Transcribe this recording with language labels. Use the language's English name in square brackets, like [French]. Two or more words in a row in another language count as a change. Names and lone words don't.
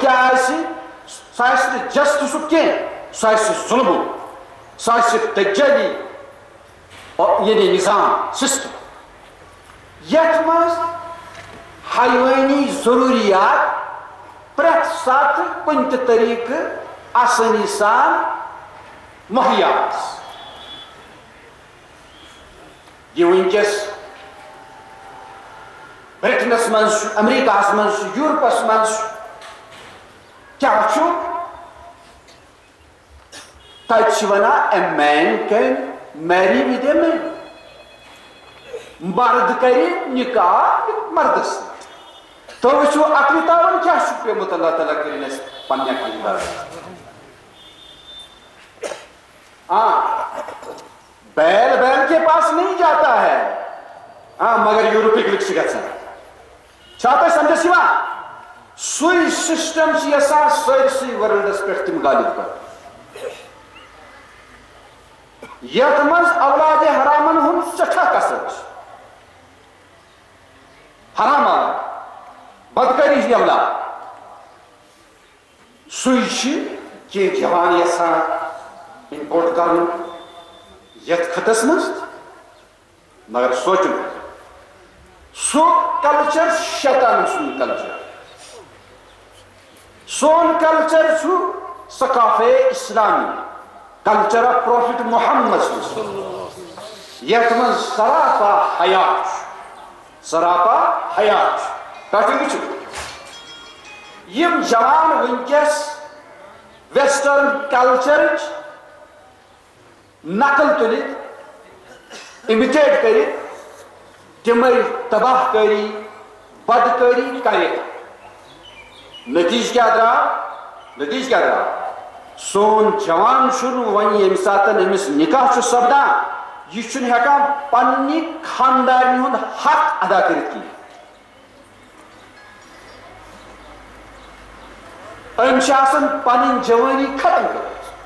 [Kashmiri] کیٛاہ آسہِ سُہ آسہِ نہٕ جسٹسُک کینٛہہ سُہ آسہِ ظُلمُک سُہ آسہِ دجٲلی یعنی نظام سسٹم یتھ منٛز حیوٲنی ضروٗریات پرٛٮ۪تھ ساتہٕ کُنہِ تہِ طریٖقہٕ آسٲنی سان مہیا آسہِ یہِ وٕنکیٚس برٹنس منٛز چھُ امریکہس منٛز چھُ یوٗرپس منٛز چھُ کیٛاہ چھُ تتہِ چھِ ونان [English] a man can marry with a man [Kashmiri] مرد کرِ نکاح مردس سۭتۍ تُہۍ وٕچھِو عقلہِ تاوان کیٛاہ چھُ پیوٚمُت اللہ تعالیٰ کٔرِنۍ اَسہِ پننہِ عقلہِ تاوان [Urdu] بیل بیل کے پاس نہیں جاتا ہے [Kashmiri] مگر یورپٕکۍ لُکھ چھِ گژھان چھا تۄہہِ سمجھس یِوان سُے سسٹم چھِ یژھان سٲرسٕے ورلڈس پٮ۪ٹھ تِم غالب کرُن یتھ منٛز اولادِ حرامن ہُنٛد سٮ۪ٹھاہ کثر چھِ حرام اولاد بدکٲری ہٕنٛدۍ اولاد سُے چھِ کینٛہہ جوان یژھان اِمپورٹ کرُن یتھ خطس منٛز مگر سونٛچُن سُہ کلچر شیطان سُنٛد کلچر سون کلچر چھُ ثقافے اسلامی [English] culture of prophet [Kashmiri] محمد یتھ منٛز سراپا حیا چھُ سراپا حیا چھُ تۄہہِ وٕچھِو یِم جوان وٕنکیٚس ویسٹرن کلچرٕچ نقل تُلِتھ اِمِٹیٹ کٔرِتھ تِمے تباہ کٲری بدکٲری کٔرِتھ نتیجہ کیٛاہ درٛاو سون جوان چھُنہٕ وۄنۍ ییٚمہِ ساتہٕ أمِس نکاح چھُ سپدان یہِ چھُنہٕ ہٮ۪کان پننہِ خاندارنہِ ہُنٛد حق ادا کٔرِتھ کینٛہہ أمۍ چھِ آسان پنٕنۍ جوٲنی ختم کٔرمٕژ